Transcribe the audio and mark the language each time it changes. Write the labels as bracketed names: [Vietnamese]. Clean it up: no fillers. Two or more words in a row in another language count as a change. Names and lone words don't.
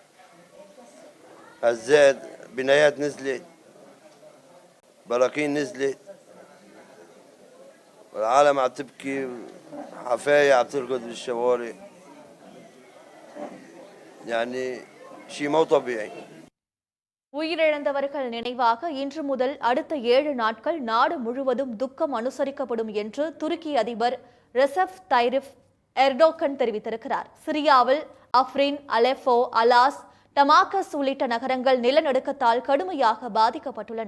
[Arabic] هزات، بنايات نزلت، براكين نزلت، والعالم عم تبكي، حفاية عم ترقد بالشوارع. يعني شيء مو طبيعي. [Tamil] உயிரிழந்தவர்கள் நினைவாக இன்று முதல் அடுத்த 7 நாட்கள் நாடு முழுவதும் துக்கம் அனுசரிக்கப்படும் என்று துருக்கி அதிபர் ரெசப் தைரிப் எர்டோகன் தெரிவித்திருக்கிறார். சிரியாவில் அஃப்ரின், அலெப்போ, அலாஸ், டமாகஸ் உள்ளிட்ட நகரங்கள் நிலநடுக்கத்தால் கடுமையாக பாதிக்கப்பட்டுள்ளன.